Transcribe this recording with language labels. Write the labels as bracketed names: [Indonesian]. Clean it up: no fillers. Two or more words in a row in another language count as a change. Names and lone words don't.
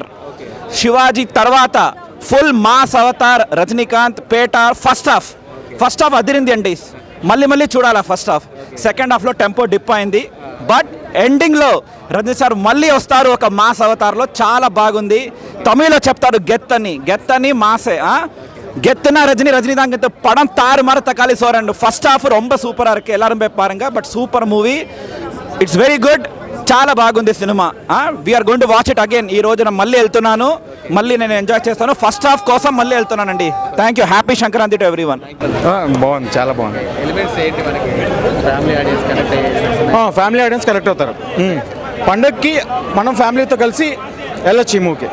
[Telugu] శివాజీ తర్వాత [English] full mass avatar [Telugu] రజనీకాంత్ పేట. [English] first half [Telugu] అదిరింది అండి, మళ్ళీ చూడాలా [English] first half. second halfలో tempo dip [Telugu] అయింది, [English] but endingలో [Telugu] రజనీ సార్ మళ్ళీ వస్తారు ఒక [English] mass avatarలో, [Telugu] చాలా బాగుంది. తమిళ్లో చెప్తాడు గెత్తని మాసే [Tamil] கெத்துனா ரஜினிதான் கெத்து படம் தாறு மாற தக்காளி சோரண்டு. [English] first half [Tamil] ரொம்ப சூப்பராக இருக்குது, எல்லாரும் போய் பாருங்க. [English] but super movie, it's very good, [Telugu] చాలా బాగుంది సినిమా. [English] we are going to watch it again. [Telugu] ఈ రోజున మళ్ళీ వెళ్తున్నాను, మళ్ళీ నేను ఎంజాయ్ చేస్తాను. [English] first half [Telugu] కోసం మళ్ళీ వెళ్తున్నానండి. [English] thank you. happy Sankranti to everyone. [Telugu] బాగుంది, చాలా బాగుంది. [English] family audience connect [Telugu] అవుతారు. పండగకి మనం ఫ్యామిలీతో కలిసి వెళ్ళొచ్చు ఈ మూవీకి.